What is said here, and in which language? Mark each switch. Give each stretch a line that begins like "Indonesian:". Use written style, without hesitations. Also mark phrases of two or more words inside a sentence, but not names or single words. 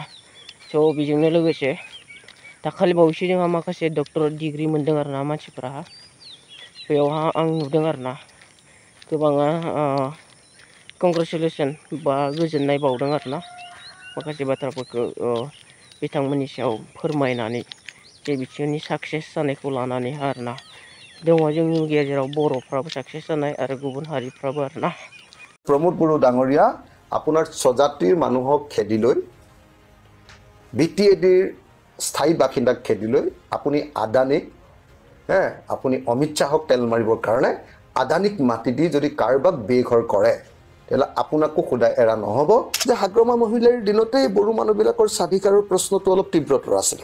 Bodo: थ' बेजोंनो लोगोसे दाखालि बावैसो जोंहा माखासे
English: doctorate degree
Bodo: मोन्दों आरोना मानसिफोरा बेयावहा आं नुदों आरोना गोबाङा कंग्रेसुलेसन बा गोजोननाय बावदों आरोना माखासे बाथ्राफोरखौ बिथांमोननि सायाव फोरमायनानै जे बिसोरनि साक्सेस जानायखौ लानानै आरोना दङ जोंनि गेजेराव बर'फ्राबो साक्सेस जानाय आरो गुबुन हारिफ्राबो आरोना।
Assamese: प्रमोद बড়ো ডাঙৰীয়া আপোনাৰ স্বজাতিৰ মানুহক খেদি লৈ BTADৰ স্থায়ী বাসিন্দাক খেদি লৈ আপুনি আদানীক আপুনি অমিত শ্বাহক তেল মাৰিবৰ কাৰণে আদানীক মাটি দি যদি কাৰোবাক বেঘৰ কৰে তেলা আপোনাকো খুদাই এৰা নহব যে হাগ্ৰমা মহিলাৰ দিনতে বড়ো মানুহবিলাকৰ স্বাধিকাৰৰ প্ৰশ্নটো অলপ তীব্ৰতৰ আছিল।